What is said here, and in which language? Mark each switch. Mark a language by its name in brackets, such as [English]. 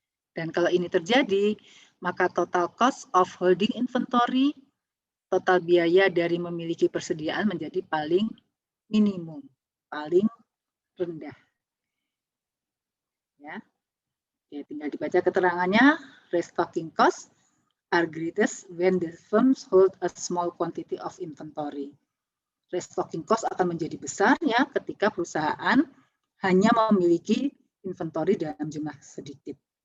[Indonesian] Dan kalau ini terjadi, maka [English] total cost of holding inventory, [Indonesian] total biaya dari memiliki persediaan menjadi paling minimum, paling rendah. Ya. Oke, tinggal dibaca keterangannya. [English] Restocking cost are greatest when the firms hold a small quantity of inventory. [Indonesian] Restocking cost akan menjadi besar ya ketika perusahaan hanya memiliki inventory dalam jumlah sedikit.